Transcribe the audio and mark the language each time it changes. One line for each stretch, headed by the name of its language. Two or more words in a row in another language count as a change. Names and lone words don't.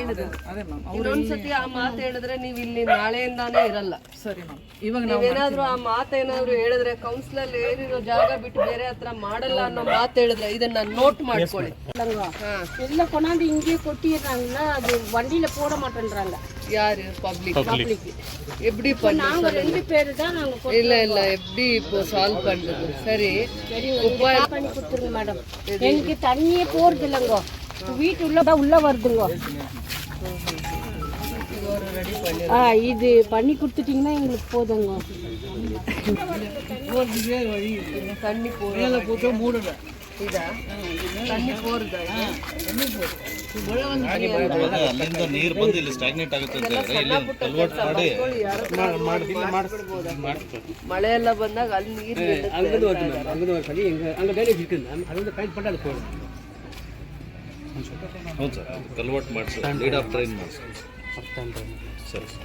Kannada: ಹೇಳಿದ್ರು. ಇನ್ನೊಂದ್ಸತಿ ಆ ಮಾತು ಹೇಳಿದ್ರೆ ನೀವು ಇಲ್ಲಿ ನಾಳೆಯಿಂದಾನೇ ಇರಲ್ಲ. ಸರಿ ಮ್ಯಾಮ್. ಇವಾಗ ನೀವೇನಾದ್ರೂ ಆ ಮಾತೇನಾದ್ರು ಹೇಳಿದ್ರೆ ಕೌನ್ಸಿಲರ್ ಏರಿರೋ ಜಾಗ ಬಿಟ್ಟು ಬೇರೆ ಹತ್ರ ಮಾಡಲ್ಲ ಅನ್ನೋ ಮಾತು ಹೇಳಿದ್ರೆ ಇದನ್ನ ನೋಟ್ ಮಾಡ್ಕೊಳ್ಳಿ.
Tamil: எல்ல கொண்டாந்து இங்கேயே கொட்டிடுறாங்கன்னா அது வண்டியில போட மாட்டேன்றாங்க. யாரு? பப்ளிக். எப்படி நாங்க 2 பேரு தான் நாங்க இல்ல எப்படி இப்போ சால்வ் பண்றது? சரி பண்ணி கொடுத்துருங்க மேடம். எனக்கு தண்ணியே போறது இல்லைங்க, வீட்டு உள்ள வருதுங்க. இது பண்ணி கொடுத்துட்டீங்கன்னா எங்களுக்கு போதுங்க. தண்ணி போறது மூடுங்க. இதா தண்ணி போறது
Kannada: ಅಲ್ಲಿಂದ ನೀರು ಬಂದು ಇಲ್ಲಿ ಸ್ಟಾಗ್ನೇಟ್ ಆಗುತ್ತೆ ಅಂತ ಇಲ್ಲಿ ಕಲ್ವರ್ಟ್ ಮಾಡಿ ಮಳೆ ಎಲ್ಲ ಬಂದಾಗ ಅಲ್ಲಿ ನೀರು ಹೌದು ಸರ್, ಕಲ್ವರ್ಟ್ ಮಾಡಿಸಿ
English: lead of train
Kannada: ಮಾಡಿಸಿ ಸರಿ ಸರ್.